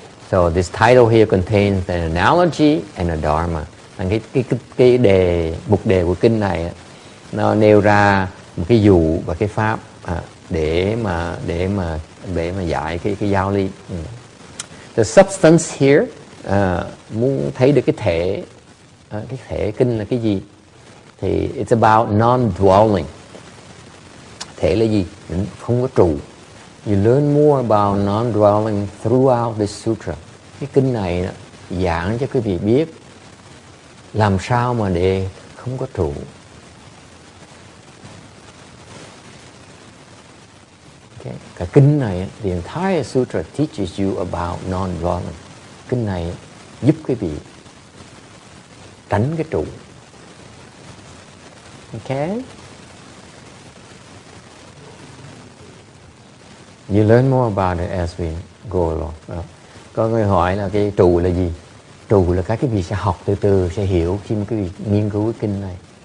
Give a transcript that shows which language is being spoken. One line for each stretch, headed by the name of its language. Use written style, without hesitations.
English: So this title here contains an analogy and a dharma.
Vietnamese: Cái mục đề của kinh này á, nó nêu ra một cái dụ và cái pháp để mà giải cái giáo lý.
English: The substance here,
Vietnamese: muốn thấy được cái thể kinh là cái gì thì
English: it's about non-dwelling.
Vietnamese: Thể là gì? Không có trụ.
English: You learn more about non-dwelling throughout this sutra.
Vietnamese: Cái kinh này giảng cho quý vị biết làm sao mà để không có trụ.
English: Okay.
Vietnamese: Cả kinh này,
English: the entire sutra teaches you about non-dwelling.
Vietnamese: Kinh này giúp quý vị tránh cái trụ.
English: Okay? You learn more about it as we go along.
Vietnamese: Có người hỏi là cái trụ là gì? Trụ là các quý vị sẽ học từ từ, sẽ hiểu khi mà quý vị nghiên cứu cái kinh này.